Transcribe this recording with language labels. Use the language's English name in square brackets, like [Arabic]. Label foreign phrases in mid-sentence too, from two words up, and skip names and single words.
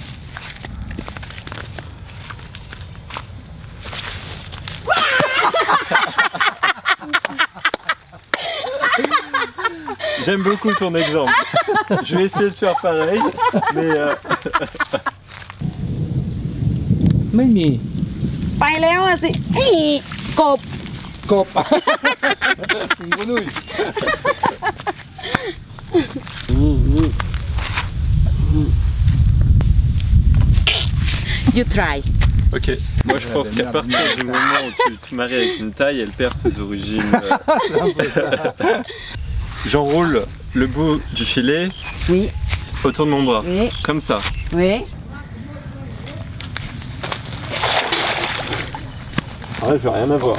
[French] J'aime beaucoup ton exemple. Je vais essayer de faire pareil, mais Mimi. [Thai] ไปแล้วอะสิไอ้กบ [French] Cop. Une grenouille. [English] You try. ok. [French] Moi je pense qu'à partir du moment où tu te maries avec une taille, elle perd ses origines. J'enroule le bout du filet Oui, autour de mon bras, oui, comme ça. oui. Ouais, je vais rien avoir.